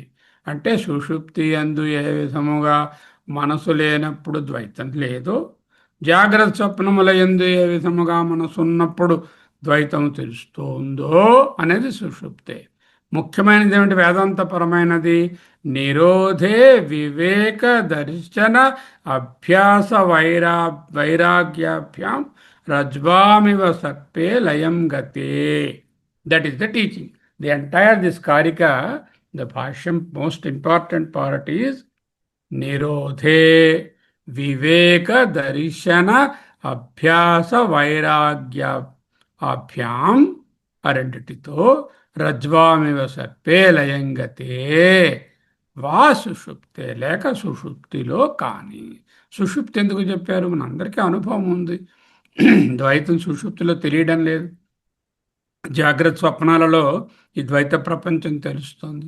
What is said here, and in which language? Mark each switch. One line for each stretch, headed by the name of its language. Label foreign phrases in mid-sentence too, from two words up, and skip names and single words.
Telugu: అంటే సుషుప్తి అందు ఏ విధముగా మనసు లేనప్పుడు ద్వైతం లేదు, జాగ్రత్త స్వప్నముల యందు ఏ విధముగా మనసు ఉన్నప్పుడు ద్వైతం తెలుస్తుందో అనేది సుషుప్తే. ముఖ్యమైనది ఏమిటి? వేదాంతపరమైనది.
Sanskrit: निरोधे विवेक दर्शन अभ्यास वैराग्याभ्यां रज्वामिव सर्पे लयं गते.
English: that is the teaching. The entire this karika, the bhashyam most important part is
Sanskrit: निरोधे विवेक दर्शन अभ्यास वैराग्य अभ्यम्
English: అరెంటితో
Sanskrit: रज्वामिव सर्पे लयंगते वा सुषुप्ते,
Telugu: లేక సుషుప్తిలో కానీ. సుషుప్తి ఎందుకు చెప్పారు? మన అందరికీ అనుభవం ఉంది. ద్వైతం సుషుప్తిలో తెలియడం లేదు. జాగ్రత్త స్వప్నాలలో ఈ ద్వైత ప్రపంచం తెలుస్తుంది.